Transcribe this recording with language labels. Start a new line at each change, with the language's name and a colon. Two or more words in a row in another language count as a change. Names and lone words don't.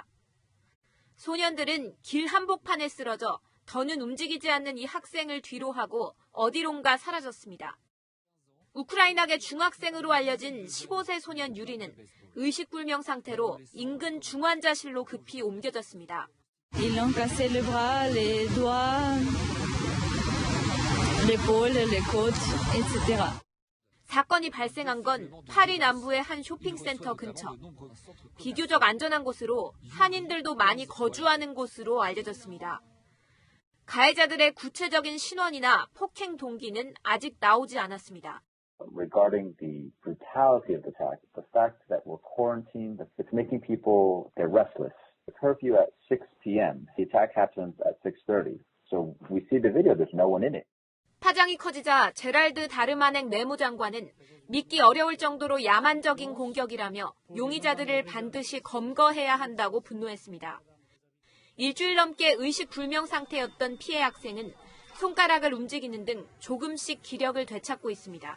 Korean: 소년들은 길 한복판에 쓰러져 더는 움직이지 않는 이 학생을 뒤로 하고 어디론가 사라졌습니다. 우크라이나계 중학생으로 알려진 15세 소년 유리는 의식불명 상태로 인근 중환자실로 급히 옮겨졌습니다.
French: Ils l'ont cassé le bras, les doigts, l'épaule, les côtes, etc.
Korean: 사건이 발생한 건 파리 남부의 한 쇼핑센터 근처. 비교적 안전한 곳으로 한인들도 많이 거주하는 곳으로 알려졌습니다. 가해자들의 구체적인 신원이나 폭행 동기는 아직 나오지 않았습니다.
English: Regarding the brutality of the attack, the fact that we're quarantined, it's making people, they're restless. The curfew at 6 p.m., the attack happens at 6:30. So we see the video, there's no one in it.
Korean: 파장이 커지자 제랄드 다르마넥 내무장관은 믿기 어려울 정도로 야만적인 공격이라며 용의자들을 반드시 검거해야 한다고 분노했습니다. 일주일 넘게 의식불명 상태였던 피해 학생은 손가락을 움직이는 등 조금씩 기력을 되찾고 있습니다.